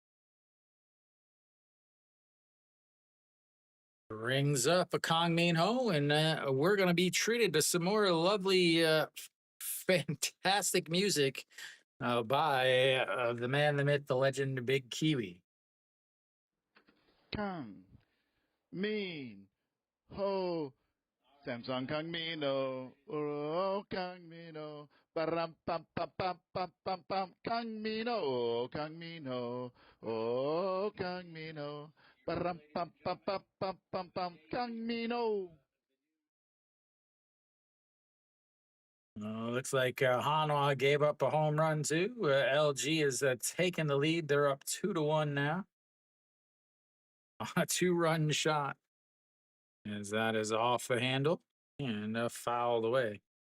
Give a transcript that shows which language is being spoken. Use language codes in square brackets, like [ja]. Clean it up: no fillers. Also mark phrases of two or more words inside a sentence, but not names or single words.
[en] Rings up a Kong Min Ho, and we're going to be treated to some more lovely, fantastic music by the man, the myth, the legend, Big Kiwi. Kang Min Ho Samsung Kang Min Ho Oh Kang Min Ho Param pam pam pam pam pam pam Kang Min Ho Kang Min Ho Oh Kang Min Ho Param pam pam pam pam pam pam Kang Min Ho. Looks like Hanwha gave up a home run too. LG is taking the lead. They're up 2-1 now. A 2-run shot. As that is off the handle and fouled away.